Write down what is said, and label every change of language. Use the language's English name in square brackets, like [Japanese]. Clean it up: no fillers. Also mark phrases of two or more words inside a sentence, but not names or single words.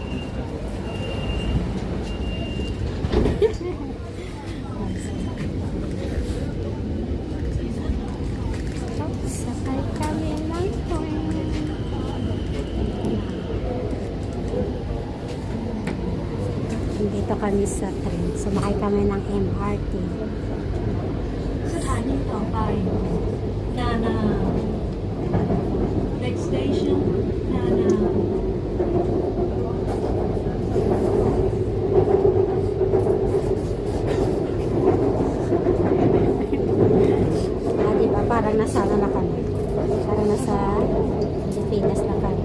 [Filipino] Sakay kami ng train. Dito kami sa train. Sumakay kami ng MRT. [Thai] สถานีต่อไป นานา [English] Next station [Thai] นานา [Filipino] Diba? Parang nasa ano na kami. Parang nasa Pilipinas na kami.